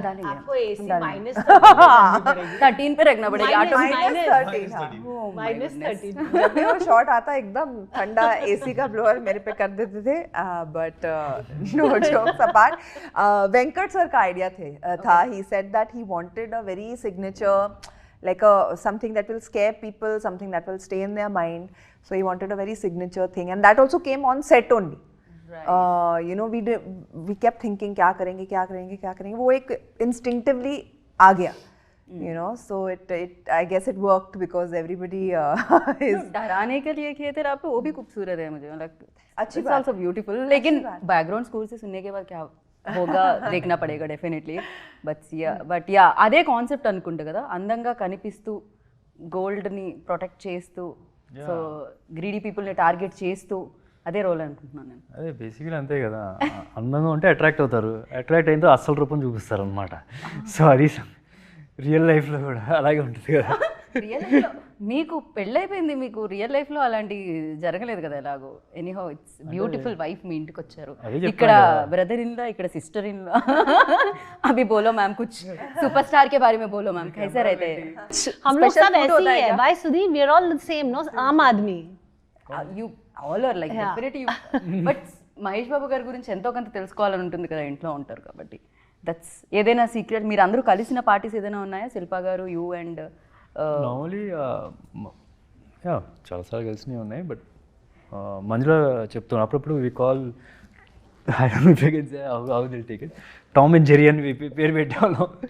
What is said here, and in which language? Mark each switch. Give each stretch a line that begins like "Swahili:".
Hindi: डालेंगे. आपको AC -13 13 पे रखना पड़ेगा. -13 जब भी वो शॉट आता एकदम ठंडा एसी का ब्लोअर मेरे पे कर देते थे.
English: but no jokes apart,
Hindi: Venkat sir का आइडिया था.
English: He said that he wanted a very signature, like something that will scare people, something that will stay in their mind. So he wanted a very signature thing, and that also came on set only. You know, we kept thinking
Hindi: क्या करेंगे. वो एक instinctively आ गया.
English: You know, so I guess it worked because everybody is.
Hindi: डराने के लिए किए थे आप, वो भी खूबसूरत है मुझे. मतलब अच्छी
English: बात. also beautiful.
Hindi: लेकिन बैकग्राउंड स्कोर से सुनने के बाद क्या होगा देखना పడేగా డెఫినెట్లీ.
Telugu: బట్ యా అదే కాన్సెప్ట్ అనుకుంటా కదా, అందంగా కనిపిస్తూ గోల్డ్ని ప్రొటెక్ట్ చేస్తూ, సో గ్రీడీ పీపుల్ని టార్గెట్ చేస్తూ అదే రోల్ అనుకుంటున్నాను నేను. అదే బేసిక్గా అంతే కదా, అందంగా ఉంటే అట్రాక్ట్ అవుతారు, అట్రాక్ట్ అయిన అసలు రూపం చూపిస్తారు అనమాట. సో అది రియల్ లైఫ్లో కూడా అలాగే ఉంటుంది కదా. రియల్ లైఫ్లో మీకు పెళ్ళైపోయింది, మీకు రియల్ లైఫ్లో అలాంటి జరగలేదు కదా ఎలాగో.
English: anyhow it's beautiful wife
Telugu: మీ ఇంటికి వచ్చారు. ఇక్కడ బ్రదర్ ఇన్ లా, ఇక్కడ సిస్టర్ ఇన్ లా.
Hindi: अभी बोलो मैम कुछ सुपरस्टार के बारे में बोलो मैम, कैसे रहते हैं? हम लोग सब ऐसे ही है.
English: Why Sudhir? We are all the same, no?
Hindi: आम आदमी.
English: You all are like definitely.
Telugu: But Mahesh Babu గారి గురించి ఎంతో కొంత తెలుసుకోవాలని ఉంటుంది కదా, ఇంట్లో ఉంటారు కాబట్టి. దట్స్ ఏదైనా సీక్రెట్? మీరు అందరూ కలిసిన పార్టీస్ ఏదైనా ఉన్నాయా? శిల్పా గారు, యూ అండ్ నార్మలీ చాలాసార్లు కలిసినవి ఉన్నాయి. బట్ మంజుల చెప్తున్నాను అప్పుడప్పుడు we call,
English: I don't know if I can say how they will take it,
Telugu: Tom and Jerry అని పేరు పెట్టేవాళ్ళం.